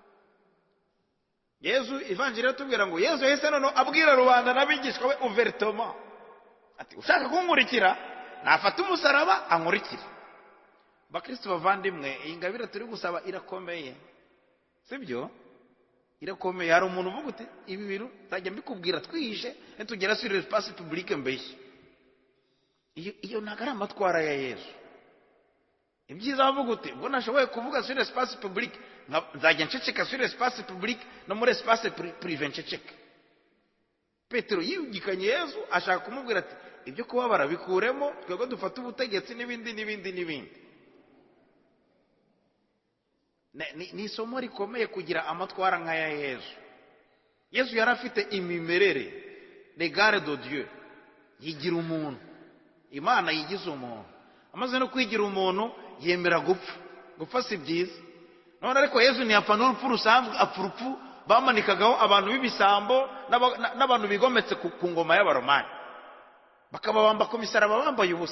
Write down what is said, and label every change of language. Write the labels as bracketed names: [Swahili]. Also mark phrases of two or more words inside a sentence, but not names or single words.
[Kinyarwanda] Yesu Ivanjiri atubwira ngo Yesu yahise noneho abwira rubanda n'abigishwa be ouvertement ati ushaka kunkurikira nafata umusaraba ankurikire. Bakristo bavandimwe, iyi ngabire turi gusaba irakomeye, sibyo? Irakomeye. Hari umuntu uvuga uti ibi bintu nzajya mbikubwira twihishe tugera [French] sur l'espace public [Kinyarwanda] mbeshye. Iyo ntabwo ari amatwara ya Yesu. Ibyiza bavuga uti ubwo nashoboye kuvuga [French] sur l'espace public [Kinyarwanda] nzajya nceceka [French] sur l'espace public [Kinyarwanda] no muri [French] espace privé [Kinyarwanda] nceceka. Petero yihugikanye Yesu ashaka kumubwira ati ibyo kuba barabikuremo twebwe dufata ubutegetsi n'ibindi. ni isomo rikomeye kugira amatwara nk'aya Yesu. Yesu yari afite imimerere [French] regard de Dieu, [Kinyarwanda] yigira umuntu, Imana yigize umuntu. Amaze no kwigira umuntu yemera gupfa si byiza. None ariko Yesu ntiyapfa n'urupfu rusanzwe, apfa urupfu bamanikagaho abantu b'ibisambo n'abantu bigometse ku ngoma y'Abaromani, bakababamba ku misaraba bambaye ubusa.